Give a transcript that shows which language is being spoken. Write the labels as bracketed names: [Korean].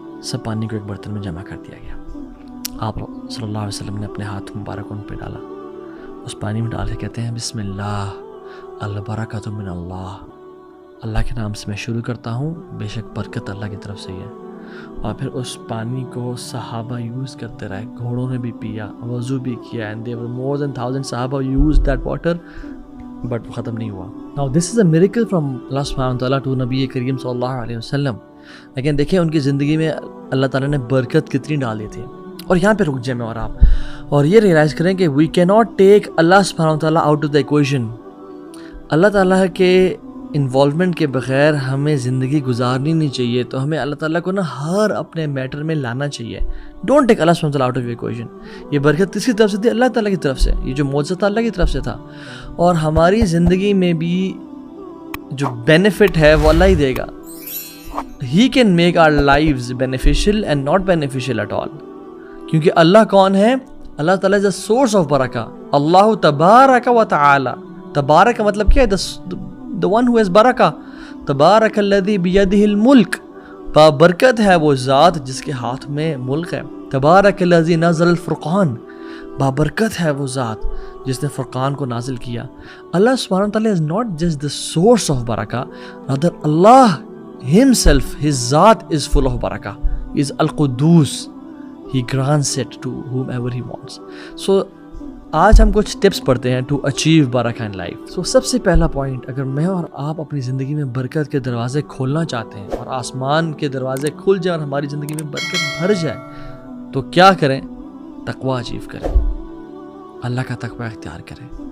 [Urdu] سب پانی کو ایک برتن میں جمع کر دیا گیا. آپ صلی اللہ علیہ وسلم نے اپنے ہاتھ مبارک ان پہ ڈالا, اس پانی میں ڈال کے کہتے ہیں [Arabic] بسم اللہ البرکۃ من اللہ, [Urdu] اللہ کے نام سے میں شروع کرتا ہوں, بے شک برکت اللہ کی طرف سے ہی ہے. اور پھر اس پانی کو صحابہ یوز کرتے رہے, گھوڑوں نے بھی پیا, وضو بھی کیا, [English] and there were more than 1,000 صحابہ used that water, [Urdu] بٹ وہ ختم نہیں ہوا. [English] Now this is a miracle from Allah subhanahu wa ta'ala to نبی کریم صلی اللہ علیہ وسلم. [Urdu] لیکن دیکھیں ان کی زندگی میں اللہ تعالیٰ نے برکت کتنی ڈالی تھی. اور یہاں پہ رک جائیں میں اور آپ, اور یہ ریئلائز کریں کہ [English] We can not take Allah سبحانہ وتعالیٰ out of the equation. [Urdu] اللہ تعالیٰ کے انوالومنٹ کے بغیر ہمیں زندگی گزارنی نہیں چاہیے. تو ہمیں اللہ تعالیٰ کو نا ہر اپنے میٹر میں لانا چاہیے. [English] Don't take Allah سبحانہ وتعالیٰ out of equation. [Urdu] یہ برکت کس کی طرف سے تھی, اللہ تعالیٰ کی طرف سے. یہ جو معجزہ تھا اللہ کی طرف سے تھا, اور ہماری زندگی میں بھی جو بینیفٹ ہے وہ اللہ ہی دے گا. [English] He can make our lives beneficial and not beneficial at all. [Urdu] کیونکہ اللہ کون ہے, اللہ تعالیٰ [English] is the source of [Urdu] برکہ. اللہ تبارک و تعالی, تبارک کا مطلب کیا ہے, [English] the one who has [Urdu] برکہ. [Arabic] تبارک الذی بیدہ الملک, [Urdu] بابرکت ہے وہ ذات جس کے ہاتھ میں ملک ہے. [Arabic] تبارک الذی نزل الفرقان, [Urdu] بابرکت ہے وہ ذات جس نے فرقان کو نازل کیا. [English] اللہ سبحانہ وتعالی is not just the source of برکہ, rather Allah himself, his ذات is full of برکہ. He is القدوس, he grants it to whomever he wants. [Urdu] So آج ہم کچھ ٹپس پڑھتے ہیں [English] to achieve برکہ in life. [Urdu] So سب سے پہلا پوائنٹ, اگر میں اور آپ اپنی زندگی میں برکت کے دروازے کھولنا چاہتے ہیں اور آسمان کے دروازے کھل جائیں اور ہماری زندگی میں برکت بھر جائے, تو کیا کریں, تقویٰ اچیو کریں, اللہ کا تقویٰ اختیار کریں.